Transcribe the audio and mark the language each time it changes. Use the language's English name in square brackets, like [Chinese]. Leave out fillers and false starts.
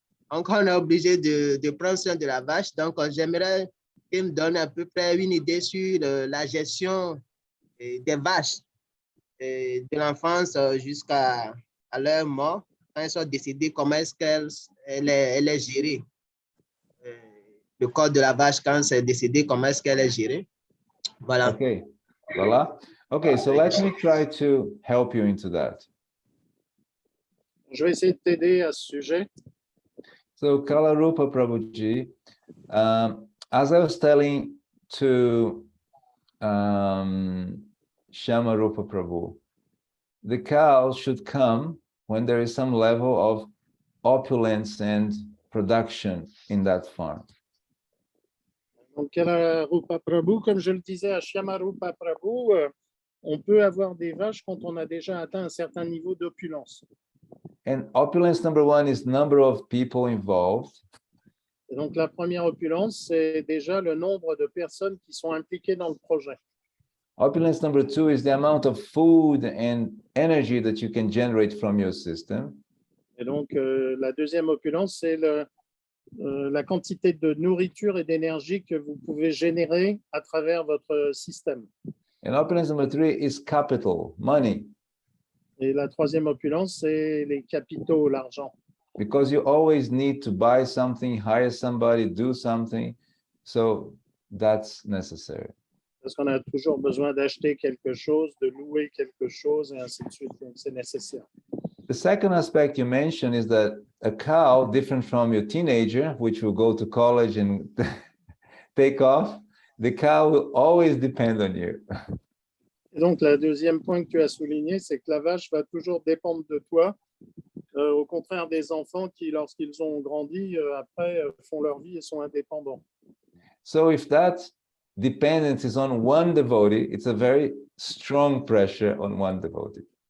[French] Donc, on est obligé de prendre soin de la vache. Donc, j'aimerais qu'il me donne à peu près une idée sur la gestion des vaches de l'enfance jusqu'à leur mort. Quand elles sont décédées, comment est-ce qu'elle est gérée? Le corps de la vache, quand c'est décédé, comment est-ce qu'elle est gérée? Voilà. Okay, voilà. [English] Okay, so let me try to help you into that. [French] Je vais essayer de t'aider à ce sujet. [English] So Kalarupa Prabhuji, as I was telling to Shamarupa Prabhu, the cow should come when there is some level of opulence and production in that farm. [French] Donc, Kalarupa Prabhu, comme je le disais à Shamarupa Prabhu, on peut avoir des vaches quand on a déjà atteint un certain niveau d'opulence. [English] And opulence number one is number of people involved. [French] Et donc, la première opulence, c'est déjà le nombre de personnes qui sont impliquées dans le projet. [English] Opulence number two is the amount of food and energy that you can generate from your system. [French] Et donc, la deuxième opulence, c'est la quantité de nourriture et d'énergie que vous pouvez générer à travers votre système. [English] And opulence number three is capital, money. [French] Et la troisième opulence, c'est les capitaux, l'argent. [English] Because you always need to buy something, hire somebody, do something. So that's necessary. [French] Parce qu'on a toujours besoin d'acheter quelque chose, de louer quelque chose, et ainsi de suite. Donc, c'est nécessaire. [English] The second aspect you mentioned is that a cow, different from your teenager, which will go to college and take off, the cow will always depend on you. [French] Et donc, le deuxième point que tu as souligné, c'est que la vache va toujours dépendre de toi, au contraire des enfants qui, lorsqu'ils ont grandi, après, font leur vie et sont indépendants. [English] So if that dependence is on one devotee, it's a very strong pressure on one devotee.